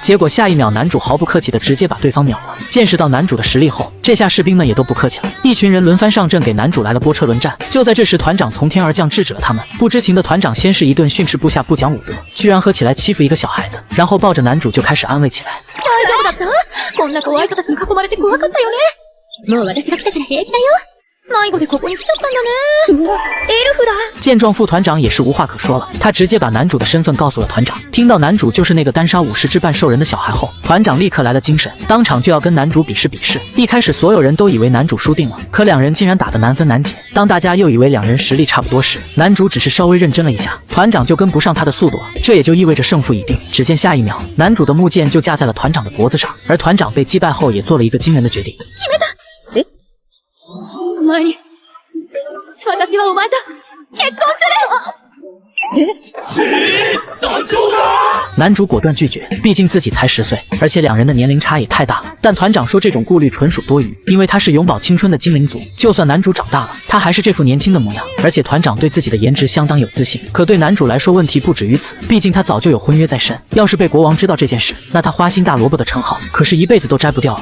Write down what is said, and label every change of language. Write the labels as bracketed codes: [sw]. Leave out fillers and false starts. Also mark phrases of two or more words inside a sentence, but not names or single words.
[zh] 结果下一秒，男主毫不客气的直接把对方秒了。见识到男主的实力后，这下士兵们也都不客气了，一群人轮番上阵给男主来了波车轮战。就在这时，团长从天而降制止了他们。不知情的团长先是一顿训斥部下不讲武德，居然喝起来欺负一个小孩子，然后抱着男主就开始安慰起来。 [ja] 大丈夫だった？こんな怖い人たちに囲まれて怖かったよね。もう私が来たから平気だよ。迷子でここに来ちゃったんだね。エルフだ。 [zh] 见状，副团长也是无话可说了，他直接把男主的身份告诉了团长。听到男主就是那个单杀50只半兽人的小孩后，团长立刻来了精神，当场就要跟男主比试比试。一开始所有人都以为男主输定了，可两人竟然打得难分难解。当大家又以为两人实力差不多时，男主只是稍微认真了一下，团长就跟不上他的速度了，这也就意味着胜负已定。只见下一秒，男主的木剑就架在了团长的脖子上，而团长被击败后也做了一个惊人的决定。 [ja] お前に、私はお前と結婚する！ [zh] 男主果断拒绝，毕竟自己才10岁，而且两人的年龄差也太大了。但团长说这种顾虑纯属多余，因为他是永葆青春的精灵族，就算男主长大了，他还是这副年轻的模样。而且团长对自己的颜值相当有自信，可对男主来说问题不止于此，毕竟他早就有婚约在身，要是被国王知道这件事，那他花心大萝卜的称号可是一辈子都摘不掉了。